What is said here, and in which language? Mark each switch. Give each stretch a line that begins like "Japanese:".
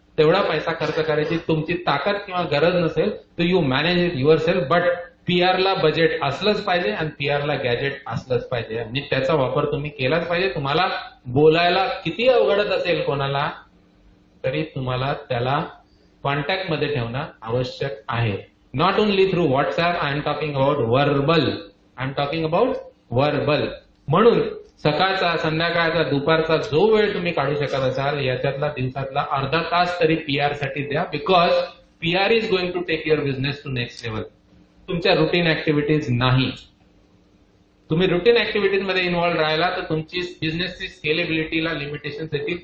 Marathi: तेवढा पैसा खर्च करायची तुमची ताकद किंवा गरज नसेल तर
English: You manage it yourself.
Marathi: But PR ला बजेट असलंच पाहिजे आणि PR ला गॅजेट असलंच पाहिजे आणि त्याचा वापर तुम्ही केलाच पाहिजे. तुम्हाला बोलायला किती अवघडत असेल कोणाला, तरी तुम्हाला त्याला कॉन्टॅक्टमध्ये ठेवणं आवश्यक आहे.
English: Not only through WhatsApp, I am talking about verbal. I am talking about verbal.
Marathi: म्हणून सकाळचा, संध्याकाळचा, दुपारचा जो वेळ तुम्ही काढू शकत असाल, याच्यातला दिवसातला अर्धा तास तरी PR साठी द्या.
English: Because PR is going to take your business to next level.
Marathi: तुमच्या रुटीन ऍक्टिव्हिटीज नाही. तुम्ही रुटीन ऍक्टिव्हिटीज मध्ये इन्व्हॉल्व राहिला तर तुमची बिझनेसची स्केलेबिलिटीला लिमिटेशन्स येतील.